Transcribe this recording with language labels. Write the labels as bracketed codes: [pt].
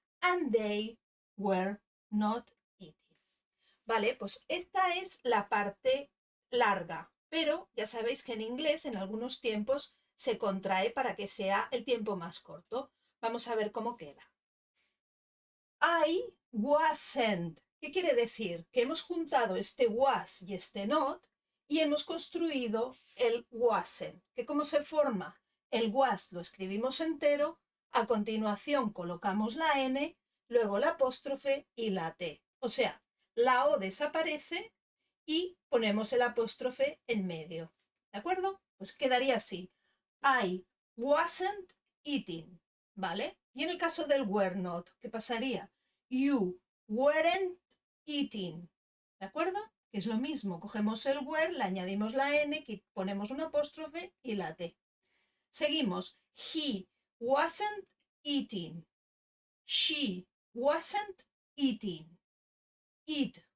[en] And they were not eating. [es] Vale, pues esta es la parte larga, pero ya sabéis que en inglés en algunos tiempos se contrae para que sea el tiempo más corto. Vamos a ver cómo queda. [en] I wasn't. [es] ¿Qué quiere decir? Que hemos juntado este was y este not y hemos construido el wasn't. ¿Que cómo se forma? El was lo escribimos entero, a continuación colocamos la n, luego la apóstrofe y la t. O sea, la o desaparece y ponemos el apóstrofe en medio. ¿De acuerdo? Pues quedaría así. [en] I wasn't eating. [es] ¿Vale? Y en el caso del were not, ¿qué pasaría? [en] You weren't eating. [es] ¿De acuerdo? Que es lo mismo. Cogemos el were, le añadimos la n, ponemos un apóstrofe y la t. Seguimos. [en] He wasn't eating. She wasn't eating. It